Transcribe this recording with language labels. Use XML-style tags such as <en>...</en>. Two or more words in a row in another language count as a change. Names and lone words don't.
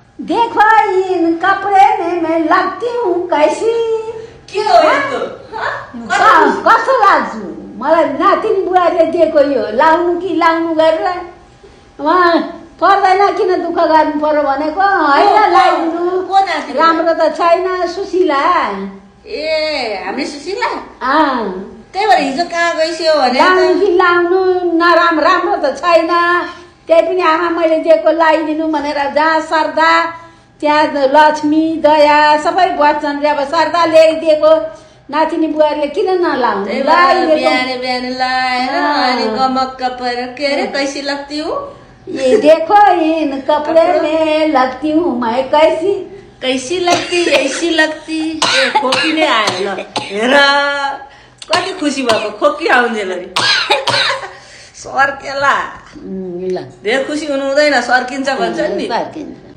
<hi>देखो इन कपड़े में मैं लगती हूँ कैसी।</hi> <ne>के हो यस्तो कस्तो लाग्छु मलाई नातिनी बुवाले दिएको यो लाउनु कि लाउनु गरेर उहाँ पर्दैन किन दुःख गर्नु पर्यो भनेको होइन लगाइदिनु को नातिनी? राम्रो त छैन सुशीला। ए हामी सुशीला अँ त्यही भएर हिजो कहाँ गइस्यो भने लाउनु कि लाउनु राम्रो त छैन त्यही पनि आमा मैले दिएको लगाइदिनु भनेर जहाँ सरदा त्यहाँ लक्ष्मी दया सबै बच्चन रे अब सरदा ल्याइदिएको नातिनी बुवाले किन नलाउनु त्यही भएर बिहान बिहान लाएर अनि गमक्क परेर के अरे</ne> <hi>कैसी लगती हूँ ये देखो इन कपड़े में लगती हूँ मैं कैसी। कैसी लगती ऐसी लगती</hi> <ne>ए खोकी नै आयो ल हेर कति खुसी भएको खोकी आउँदैन नि सर्केला ल धेरै खुसी हुनु हुँदैन सर्किन्छ भन्छ नि फर्किन्छ।</ne>